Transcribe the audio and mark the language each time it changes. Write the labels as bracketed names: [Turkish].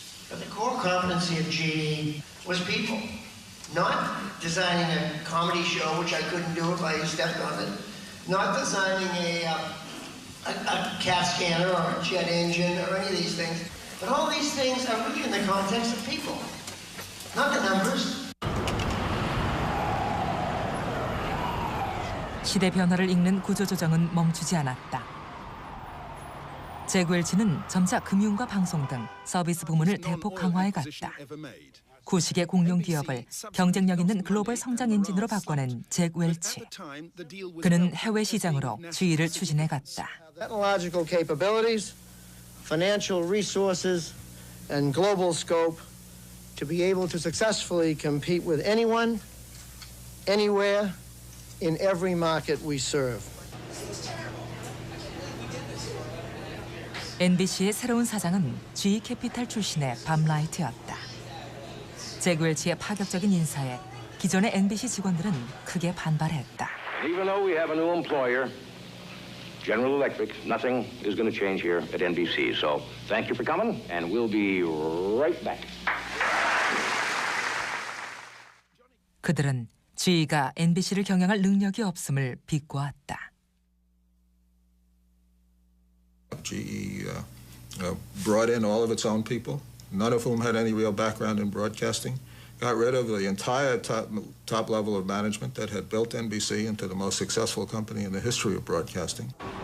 [English] But the core competency of GE was people. Not designing a comedy show, which I couldn't do if I stepped on it. Not designing a CAT scanner or a jet engine or any of these things. But all these things are really in the context of people, not the numbers. [Korean] 시대 변화를 읽는 구조조정은 멈추지 않았다. 잭 웰치는 점차 금융과 방송 등 서비스 부문을 대폭 강화해 갔다. 구식의 공룡 기업을 경쟁력 있는 글로벌 성장 엔진으로 바꿔낸 잭 웰치. 그는 해외 시장으로 GE를 추진해 갔다. [English] Technological capabilities, financial resources, and global scope to be able to successfully compete with anyone, anywhere, in every market we serve. [Korean] NBC의 새로운 사장은 GE 캐피탈 출신의 밤 라이트였다. 잭 웰치의 파격적인 인사에 기존의 NBC 직원들은 크게 반발했다. [English] And even though we have a new employer, General Electric, nothing is going to change here at NBC. So thank you for coming, and we'll be right back. [Korean] 그들은 GE가 NBC를 경영할 능력이 없음을 비꼬았다. [English] GE brought in all of its own people, none of whom had any real background in broadcasting, got rid of the entire top level of management that had built NBC into the most successful company in the history of broadcasting.